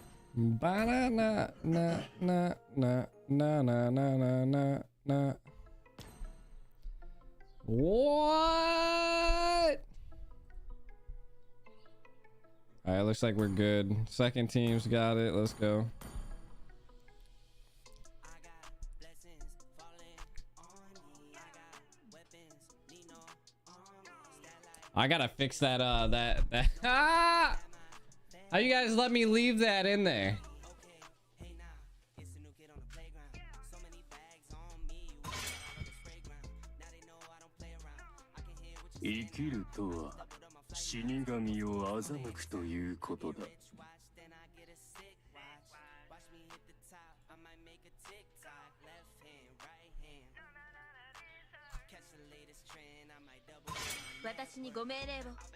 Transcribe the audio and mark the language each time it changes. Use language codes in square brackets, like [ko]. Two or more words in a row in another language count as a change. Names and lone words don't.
[en] Ba-na-na, na, na, na, na, na, na, na, na, na. What? All right, looks like we're good. Second team's got it. Let's go. I gotta fix that. Ah! How you guys let me leave that in there? [ja] 生きるとは死神を欺くということだ。私にご命令を。